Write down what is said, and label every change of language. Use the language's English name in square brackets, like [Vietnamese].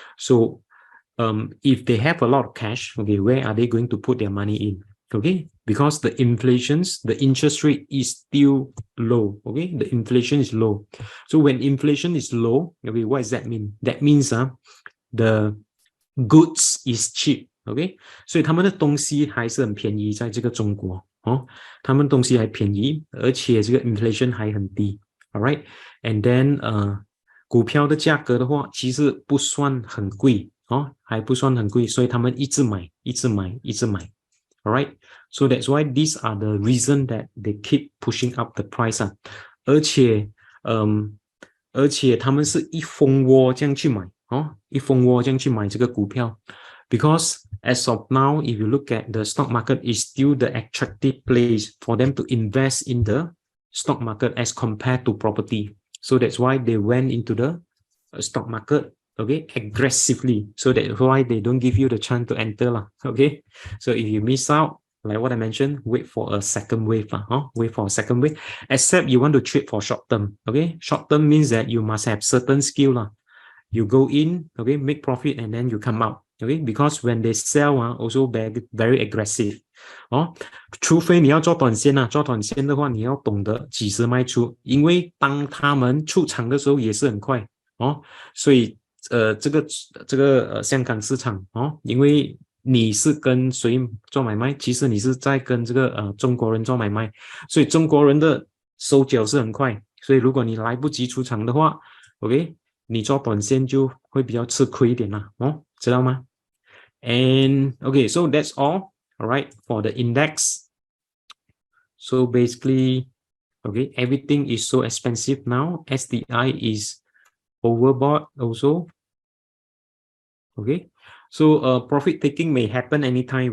[English] So if they have a lot of cash, okay, where are they going to put their money in? Okay, because the interest rate is still low. Okay, the inflation is low. So when inflation is low, okay, what does that mean? That means the goods is cheap. [Chinese] Okay，所以他们的东西还是很便宜，在这个中国哦，他们东西还便宜，而且这个 inflation 还很低。 All right, and then 股票的价格的话，其实不算很贵哦，还不算很贵，所以他们一直买，一直买，一直买。 [English] All right, so that's why these are the reason that they keep pushing up the price [Chinese] 啊，而且他们是一蜂窝这样去买哦，一蜂窝这样去买这个股票 [English] ，because as of now, if you look at the stock market, is still the attractive place for them to invest in the stock market as compared to property. So that's why they went into the stock market, okay, aggressively. So that's why they don't give you the chance to enter lah, okay. So if you miss out, like what I mentioned, wait for a second wave wait for a second wave, except you want to trade for short term, okay. Short term means that you must have certain skill lah. You go in, okay, make profit, and then you come out, okay, because when they sell also very aggressive [Chinese] 除非你要做短线做短线的话，你要懂得几时卖出，因为当他们出场的时候也是很快所以这个香港市场因为你是跟谁做买卖，其实你是在跟这个中国人做买卖，所以中国人的手脚是很快，所以如果你来不及出场的话 ，OK， 你做短线就会比较吃亏一点啦知道吗？ [English] And okay, so that's all right, for the index. So basically, okay, everything is so expensive now. STI is overbought also. Okay, so profit taking may happen anytime.